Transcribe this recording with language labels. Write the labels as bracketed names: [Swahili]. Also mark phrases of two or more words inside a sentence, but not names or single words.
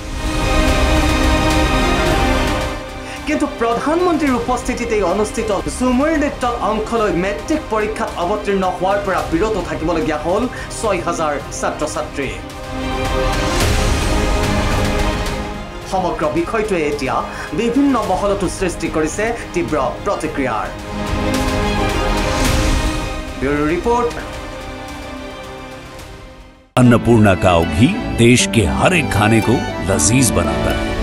[Assamese] কিন্তু প্ৰধানমন্ত্ৰীৰ উপস্থিতিতে অনুষ্ঠিত ঝুমুৰ নৃত্যত অংশ লৈ মেট্ৰিক পৰীক্ষাত অৱতীৰ্ণ হোৱাৰ পৰা বিৰত থাকিবলগীয়া হ'ল ৬,০০০ ছাত্ৰ ছাত্ৰী। সমগ্ৰ বিষয়টোৱে এতিয়া বিভিন্ন মহলতো সৃষ্টি কৰিছে তীব্ৰ প্ৰতিক্ৰিয়াৰ। [Hindi] ब्यूरो रिपोर्ट। अन्नपूर्णा काव घी देश के हर एक खाने को लजीज बनाता है।